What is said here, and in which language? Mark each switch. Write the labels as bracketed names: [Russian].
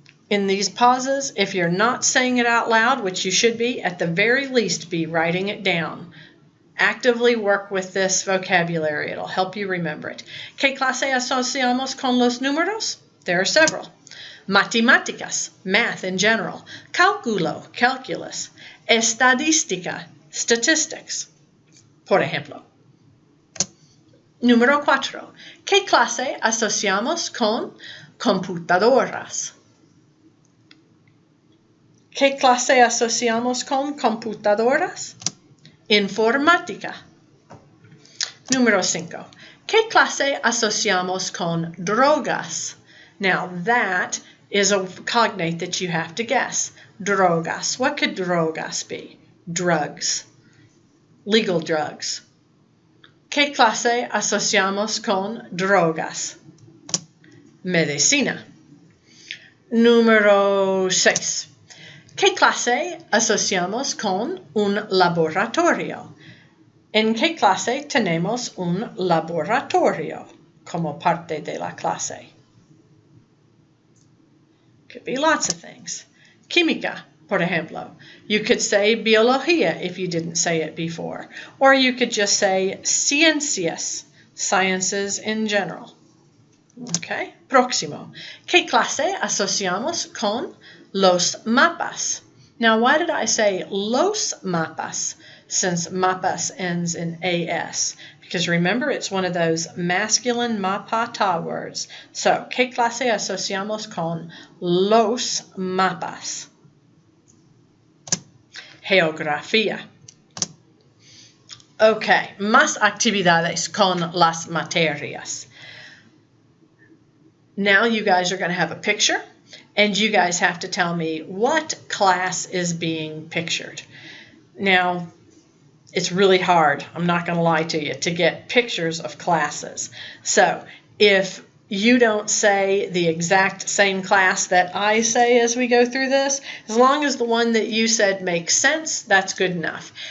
[English] In these pauses, if you're not saying it out loud, which you should be, at the very least be writing it down. Actively work with this vocabulary. It'll help you remember it. [Spanish] ¿Qué clase asociamos con los números? [English] There are several. Matemáticas, math in general. [Spanish] Cálculo, calculus. Estadística, statistics. Por ejemplo. Número 4. ¿Qué clase asociamos con computadoras? ¿Qué clase asociamos con computadoras? Informática. Número 5. ¿Qué clase asociamos con drogas? [English] Now that is a cognate that you have to guess. Drogas. What could drogas be? Drugs. Legal drugs. [Spanish] ¿Qué clase asociamos con drogas? Medicina. Número 6. ¿Qué clase asociamos con un laboratorio? ¿En qué clase tenemos un laboratorio como parte de la clase? [English] Could be lots of things. Química, [Spanish] por ejemplo. [English] You could say biología if you didn't say it before. Or you could just say ciencias, sciences in general. Okay, [Spanish] próximo. ¿Qué clase asociamos con los mapas? [English] Now, why did I say los mapas since mapas ends in as? Because remember, it's one of those masculine mapata words. [Spanish] So, ¿qué clase asociamos con los mapas? Geografía. Okay, más actividades con las materias. [English] Now you guys are going to have a picture, and you guys have to tell me what class is being pictured. Now, it's really hard, I'm not going to lie to you, to get pictures of classes. So if you don't say the exact same class that I say as we go through this, as long as the one that you said makes sense, that's good enough.